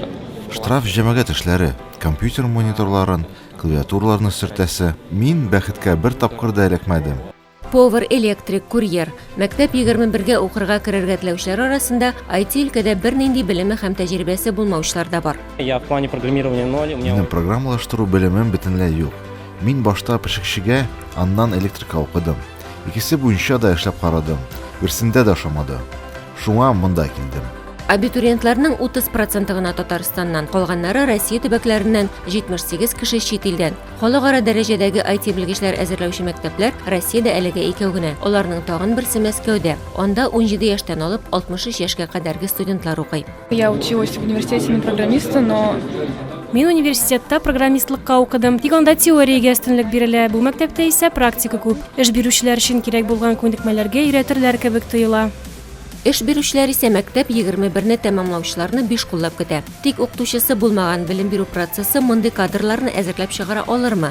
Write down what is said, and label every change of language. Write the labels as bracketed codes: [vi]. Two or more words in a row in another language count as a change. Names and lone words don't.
[tt] Штраф җәмәгать эшләре, компьютер мониторларын, клавиатураларны сөртәсе. Мин бәхеткә бер тапкыр да эләкмәдем. [en] Power Electric Courier. [tt] Мәктәп 21-гә укырга керергә теләүчеләр арасында IT өлкәдә бернинди белеме һәм тәҗрибәсе булмаучылар да бар. [ru] Я в плане программирования 0, у меня [tt] Минем программалаштыру белемем бөтенләй юк. Мин башта пешекчегә, аннан электрика укыдым. Икесе буенча да эшләп карадым. Берсендә дә ошамады. Шуңа монда килдем. Абитуриентларның 30% гына Татарстаннан, калганнары Россия төбәкләреннән, 78 кеше чит илдән. Халыкара дәрәҗәдәге IT белгечләр әзерләүче мәктәпләр Россиядә әлегә 2 генә. Аларның тагын берсе Мәскәүдә. Анда 17 яшьтән алып 63 яшькә кадәрге студентлар укый. [ru] Я училась в университете на программиста, но [tt] Мин университетта программистлыкка укыдым. Тик анда теориягә өстенлек бирелә. Бу мәктәптә исә практика күп. Эш бирүчеләр өчен кирәк булган күнекмәләргә өйрәтерләр кебек тоела. Эш бирүчеләр исә мәктәп 21-не тәмамлаучыларны 5 куллап көтә. Тик укытучысы булмаган белем бирү процессы мондый кадрларны әзерләп чыгара алырмы?